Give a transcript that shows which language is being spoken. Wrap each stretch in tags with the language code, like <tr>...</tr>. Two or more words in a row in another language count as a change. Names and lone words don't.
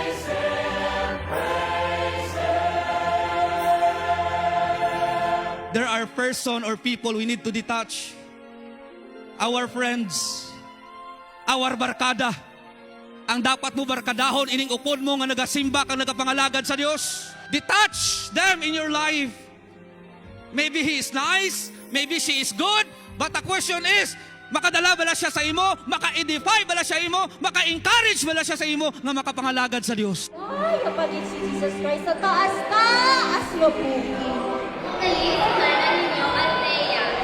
<en>There are are person or people we need to detach. Our friends, our barkada.</en> <hil>Ang dapat mo barkadahon, ining upod mo nga nagasimba kang nagapangalagad sa Dios.</hil> <en>Detach them in your life. Maybe he is nice, maybe she is good, but the question is,</en> <hil>makadala bala siya sa imo, maka-edify bala siya imo, maka-encourage bala siya sa imo nga makapangalagad sa Dios. Ay, kapatid si Jesus Christ, sa taas mo po.</hil> <tl>Kalimutan na ninyo, Althea.</tl>